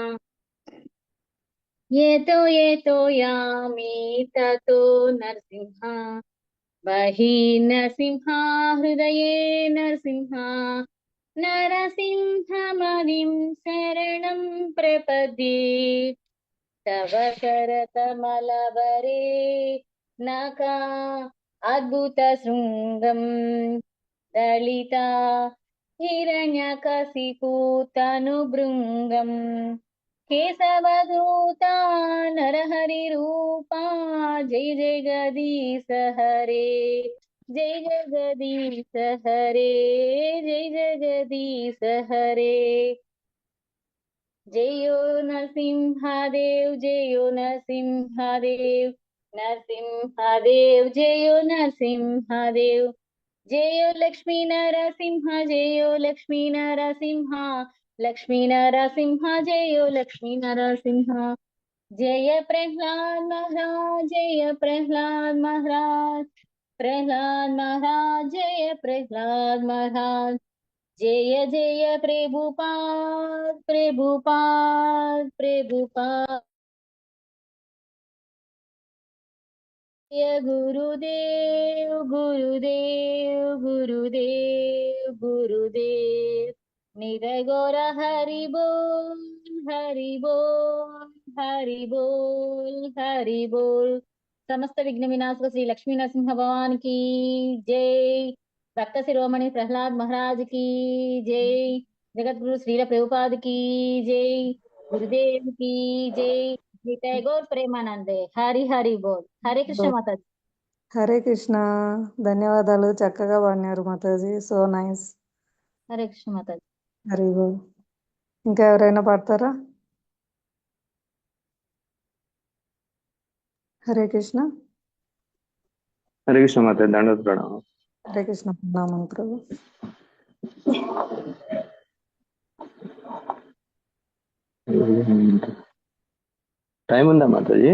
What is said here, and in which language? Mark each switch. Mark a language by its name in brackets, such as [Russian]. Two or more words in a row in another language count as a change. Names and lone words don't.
[Sanskrit] येतो यामि ततो नरसिंहा बहिः नरसिंहा हृदये नरसिंहा नरसिंहमदिं शरणं प्रपद्ये तव करकमलवरे नका अद्भुतशृङ्गं दलिता हिरण्यकशिपूतनुभृङ्गम् केशवधूता नरहरिरूपा जय जय गदीश हरे जय जगदीश हरे जय जगदीश हरे जयो नरसिंहदेव जयो नरसिंहदेव नरसिंहदेव जयो नरसिंहदेव जयो [Hindi] लक्ष्मी नरसिंह जयो लक्ष्मी नरसिंह लक्ष्मी नरसिंह जयो लक्ष्मी नरसिंह जय प्रह्लाद महाराज जय प्रह्लाद महाराज प्रह्लाद महाराज जय प्रह्लाद महाराज जय जय प्रभुपाद प्रभुपाद प्रभुपाद जय गुरुदेव गुरुदेव गुरुदेव गुरुदेव निरय गौर हरि बोल हरि बोल हरि बोल हरि बोल समस्त विघ्न विनाशक श्री लक्ष्मी नरसिंह भगवान की जय भक्त शिरोमणि प्रहलाद महाराज की जय जगत गुरु श्रील प्रभुपाद की जय गुरुदेव की जय निताय गौर प्रेमानंदे हरि हरि बोल हरे कृष्ण माताजी [Telugu] హరే కృష్ణ. ధన్యవాదాలు, చక్కగా పాడినారు మాతాజీ. [English] so nice. [Telugu] हरे कृष्ण माताजी హరి బోల్. ఇంకా ఎవరైనా పాడతారా? హరే కృష్ణ. హరే కృష్ణ మాత దండోత్ ప్రణామం. హరే కృష్ణ. ప్రణామం ప్రభు. టైం ఉందా మాతాజీ?